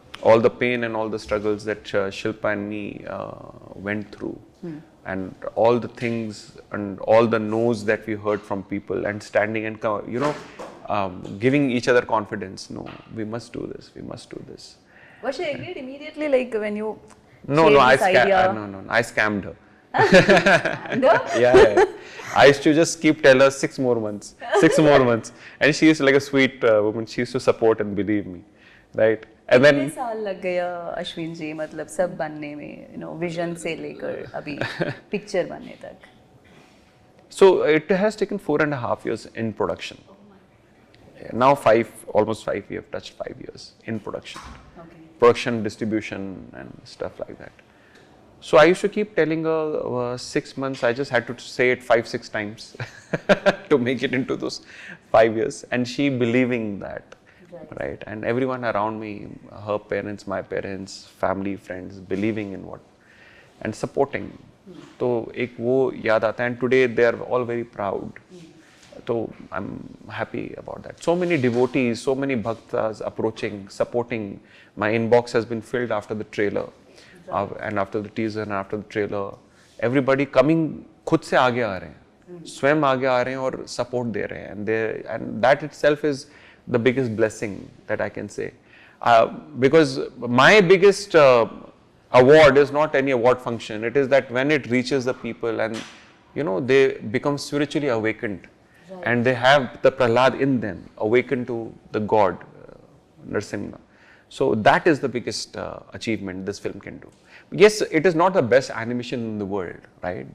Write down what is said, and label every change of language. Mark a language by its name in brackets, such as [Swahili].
[English] all the pain and all the struggles that Shilpa and me went through and all the things and all the no's that we heard from people and standing and you know giving each other confidence no we must do this was she agreed immediately like when you no I scammed her yeah I used to just keep tell her 6 more months and she used like a sweet woman she used to support and believe me right and then [Hindi] कितने साल लग गया अश्विन जी मतलब सब बनने में [English] you know [Hindi] vision से लेकर अभी पिक्चर बनने तक [English] so it has taken 4.5 years in production now almost 5 we have touched 5 years in production distribution and stuff like that so I used to keep telling her 6 months I just had to say it 5-6 times to make it into those 5 years and she believing that right? And everyone around me, her parents, my parents, family, friends, believing in what and supporting. [Hindi] तो एक वो याद आता है, [English] and today they are all very proud. So I'm happy about that. So many devotees, so many bhaktas approaching, supporting. My inbox has been filled after the trailer, and after the teaser and after the trailer. Everybody coming, [Hindi] खुद से आगे आ रहे हैं, स्वयं आगे आ रहे हैं और support दे रहे हैं, [English] and that itself is the biggest blessing that I can say. Because my biggest award is not any award function. It is that when it reaches the people and they become spiritually awakened. Right. And they have the Prahlad in them, awakened to the God, Narsimha. So that is the biggest achievement this film can do. Yes, it is not the best animation in the world, right?